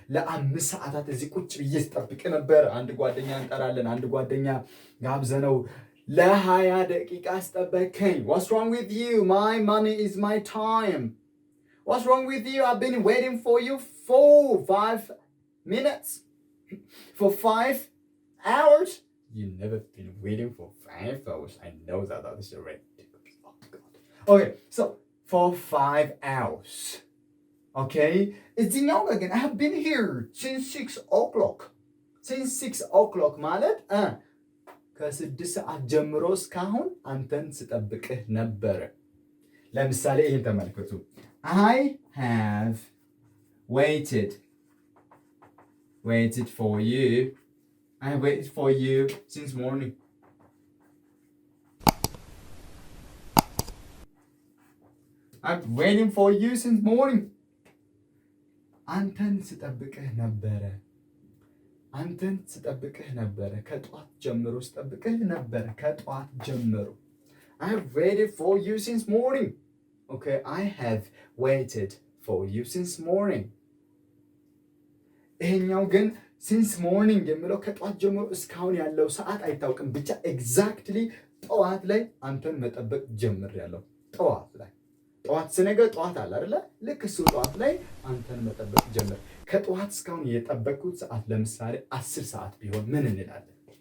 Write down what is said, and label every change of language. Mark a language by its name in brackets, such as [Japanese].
[Amharic] ለ5 ሰዓታት እዚህ ቁጭ ብዬ ስጠብቅ ነበር። አንድ ጓደኛ እንጠራለን። አንድ ጓደኛ ጋብዘነው ለ20 ደቂቃ አስጠበቀኝ። [English] What's wrong with you? My money is my time. What's wrong with you? I've been waiting for you for 5 minutes. For 5 hours? You've never been waiting for 5 hours. I know that. That is ridiculous. Oh, God. Okay, so for 5 hours. Okay? [Amharic] እዚህኛው ግን [English] I have been here since 6 o'clock. Since 6 o'clock [Amharic] ማለት ከ6 ሰዓት ጀምሮ እስካሁን አንተን ስጠብቅህ ነበረ። ለምሳሌ ይህን ተመልከቱ። [English] I have waited for you. I have waited for you since morning. I'm waiting for you since morning. [Amharic] አንተን ስጠብቅህ ነበረ። አንተን ስጠብቅህ ነበረ። ከጧት ጀምሮ ስጠብቅህ ነበረ። ከጧት ጀምሮ [English] I have waited for you since morning. Okay, I have waited for you since morning. [Amharic] ይሄኛው ግን [English] since morning [Amharic] የሚለው ከጧት ጀምሮ እስካሁን ያለው ሰዓት አይታወቅም። ብቻ ኤግዛክትሊ ጠዋት ላይ አንተን መጠበቅ ጀምሬያለሁ። ጠዋት ላይ ጠዋት ስነገ ጠዋት አለ አይደለ? ልክ እሱ ጠዋት ላይ አንተን መጠበቅ ጀምር። ከጠዋት እስካሁን የጠበቅኩት ሰዓት ለምሳሌ 10 ሰዓት ቢሆን ምን እንላለን?